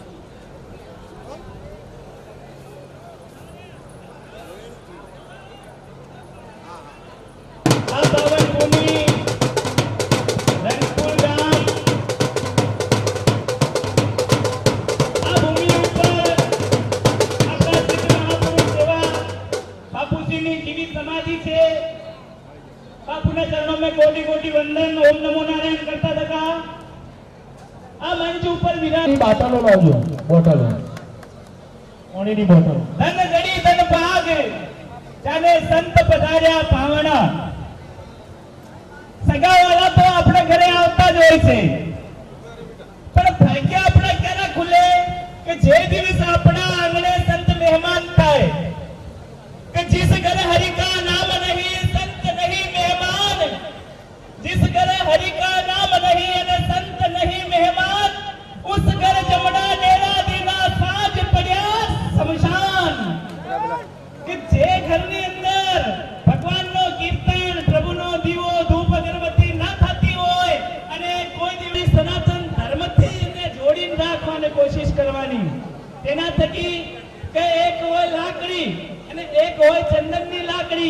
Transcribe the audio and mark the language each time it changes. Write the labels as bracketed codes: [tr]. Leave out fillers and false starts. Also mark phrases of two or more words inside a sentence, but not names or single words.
[gu] આ પાવન ભૂમિ રંગપુર ગામ, આ ભૂમિ ઉપર આપણા સિદ્ધ મહાપુરુષ એવા બાપુજીની જીવિત સમાધિ છે. બાપુના ચરણોं [hi] में कोटि कोटि वंदन. [sa] ओम नमो नारायण [gu] करता થકા આ મંચ ઉપર વિરાજ બાટલો લાવજો, બોટલો, પાણીની બોટલ. ધન ગડી ધન ભાગ જાને સંત પધાર્યા પાવણા. સગાવાલા તો આપણે ઘરે આવતા જ હોય છે, પણ ભાગ્ય આપણા ક્યારે ખુલે કે જે દિવસ આપણા આંગણે સંત મહેમાન થાય. [hi] કે जिस घर हरि का नाम नहीं संत नहीं मेहमान, जिस घर हरि का नाम नहीं અને संत नहीं मेहमान, उस घर जमड़ा डेरा देना साज [gu] પડ્યા શમશાન. કે જે ઘરની અંદર ભગવાનનો કીર્તન, પ્રભુનો દીવો ધૂપ અગરબત્તી ના થતી હોય અને કોઈ દિવસ સનાતન ધર્મથી એને જોડીને રાખવાની કોશિશ કરવાની, તેના થકી કે એક હોય લાકડી અને એક હોય ચંદનની લાકડી.